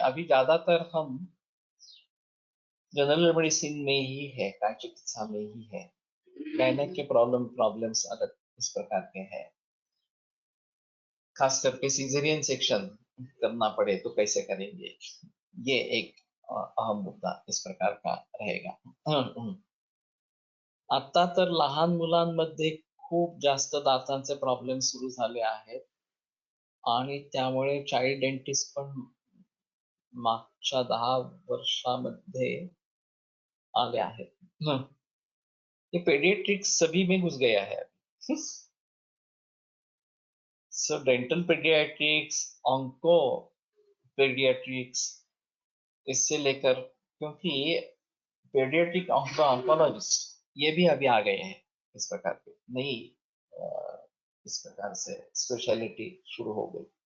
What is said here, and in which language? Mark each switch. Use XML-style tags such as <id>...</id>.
<hi>अभी ज्यादातर हम जनरल मेडिसिन में ही है, काय चिकित्सा में ही है। गायनेक के प्रॉब्लम्स अलग इस प्रकार के हैं। खास करके सीजरियन सेक्शन करना पड़े तो कैसे करेंगे, ये एक अहम मुद्दा इस प्रकार का रहेगा।</hi> <mr>आता तर लहान मुलांमध्ये खूप जास्त दातांचे प्रॉब्लेम सुरू झाले आहेत आणि त्यामुळे चाइल्ड डेंटिस्ट पण मागच्या 10 वर्षामध्ये आले आहेत।</mr> <hi>ये पेडियाट्रिक्स सभी में घुस गया है। So dental paediatrics, onco paediatrics, इससे लेकर, क्योंकि पेडियाट्रिक ऑन्कोलॉजिस्ट ये भी अभी आ गए हैं इस प्रकार के नई इस प्रकार से स्पेशलिटी शुरू हो गई।</hi>